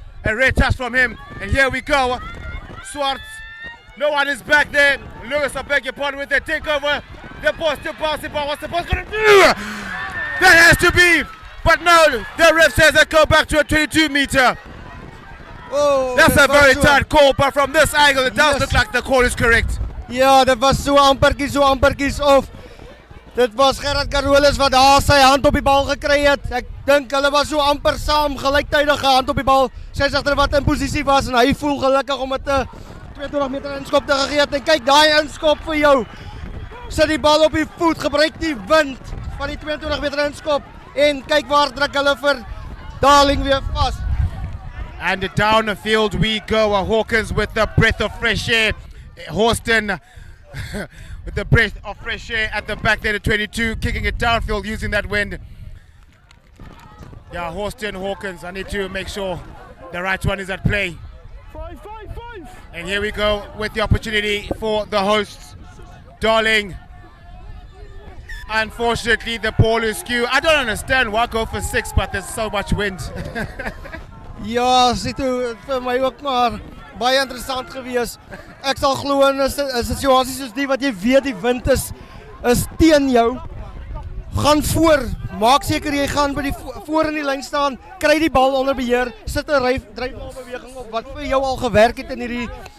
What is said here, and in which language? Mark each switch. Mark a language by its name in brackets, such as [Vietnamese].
[English] A rare touch from him, and here we go. Swartz, no one is back there. Lewis, I beg your pardon, with the takeover. The ball still bouncing, but what's the ball going to do? That has to be, but no, the ref says they go back to a 22 meter. Oh, that's a very tight call, but from this angle it does look like the call is correct. [Afrikaans] Ja, dit was so amperkies of dit was Gerard Carolus wat daar sy hand op die bal gekry het. Ek dink hulle was so amper saam gelyktydige hand op die bal. Skeieregter wat in posisie was en hy voel gelukkig om dit 22 meter inskop te gegee het. En kyk daai inskop vir jou. Sit die bal op die voet, gebruik die wind van die 22 meter inskop en kyk waar druk hulle vir Darling weer vas. [English] And down the field we go. Hawkins with the breath of fresh air. Hawston with the breath of fresh air at the back there, the 22, kicking it downfield using that wind. Yeah, Hawston, Hawkins, I need to make sure the right one is at play. And here we go with the opportunity for the hosts. Darling. Unfortunately, the ball is skew. I don't understand why go for 6, but there's so much wind. [Afrikaans] Ja, sit toe vir my ook maar baie interessant gewees. Ek sal glo in 'n situasie soos die wat jy weet die wind is teen jou. Gaan voor, maak seker jy gaan by die voor in die lyn staan, kry die bal onder beheer, sit 'n dryfbalbeweging op wat vir jou al gewerk het in hierdie